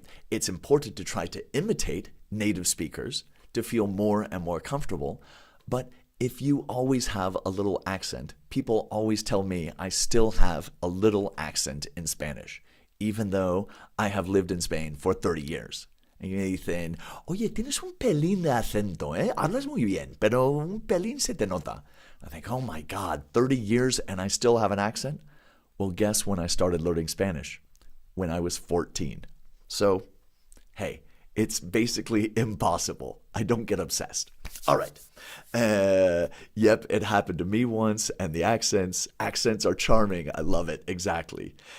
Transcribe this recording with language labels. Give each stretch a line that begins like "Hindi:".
English: It's important to try to imitate native speakers to feel more and more comfortable. But if you always have a little accent, people always tell me I still have a little accent in Spanish, even though I have lived in Spain for 30 years.
Spanish: Y me dicen, oye, tienes un pelín de acento, ¿eh? Hablas muy bien, pero un pelín se te nota.
English: I think, oh my God, 30 years and I still have an accent? Well, guess when I started learning Spanish? When I was 14. So, hey, It's basically impossible. I don't get obsessed. All right. Yep, it happened to me once, and the accents are charming. I love it. Exactly.